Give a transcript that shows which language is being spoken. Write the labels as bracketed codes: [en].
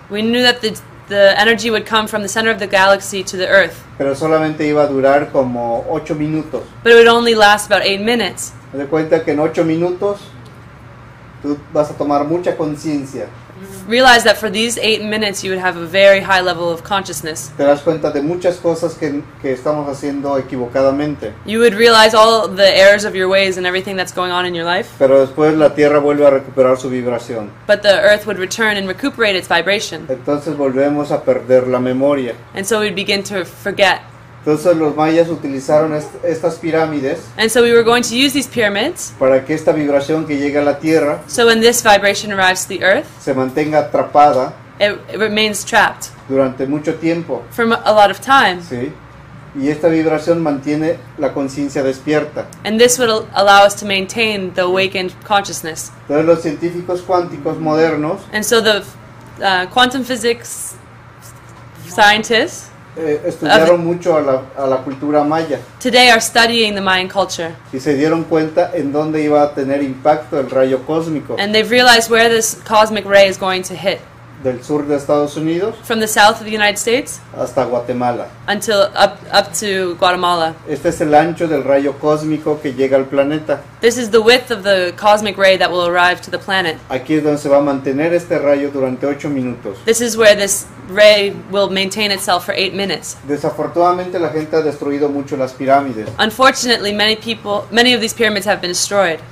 [en] We knew that the the energy would come from the center of the galaxy to the Earth, [es] pero solamente iba a durar como 8 minutos. [en] but it would only last about 8 minutes. [es] Te das cuenta que en 8 minutos tú vas a tomar mucha conciencia. [en] Realize that for these 8 minutes you would have a very high level of consciousness. [es] Te das cuenta de muchas cosas que estamos haciendo equivocadamente. [en] You would realize all the errors of your ways and everything that's going on in your life. [es] Pero después la Tierra vuelve a recuperar su vibración. [en] But the Earth would return and recuperate its vibration. [es] Entonces volvemos a perder la memoria. [en] And so we'd begin to forget. [es] Entonces los mayas utilizaron estas pirámides [en] And so we were going to use these pyramids [es] para que esta vibración que llega a la Tierra [en] so when this vibration arrives to the Earth, [es] se mantenga atrapada [en] it remains trapped [es] durante mucho tiempo. [en] for a lot of time. [es] ¿Sí? Y esta vibración mantiene la conciencia despierta. [en] And this would allow us to maintain the awakened consciousness. [es] Entonces los científicos cuánticos modernos [en] And so the quantum physics scientists [es] estudiaron mucho a la cultura maya [en] today are studying the Mayan culture. [es] y se dieron cuenta en dónde iba a tener impacto el rayo cósmico [en] And they've realized where this cosmic ray is going to hit. [es] del sur de Estados Unidos [en] From the south of the United States [es] hasta Guatemala. [en] until up to Guatemala. [es] Este es el ancho del rayo cósmico que llega al planeta. [en] This is the width of the cosmic ray that will arrive to the planet. [es] Aquí es donde se va a mantener este rayo durante 8 minutos. [en] This is where this ray will maintain itself for 8 minutes. [es] Desafortunadamente la gente ha destruido mucho las pirámides [en] Unfortunately, many of these pyramids have been destroyed.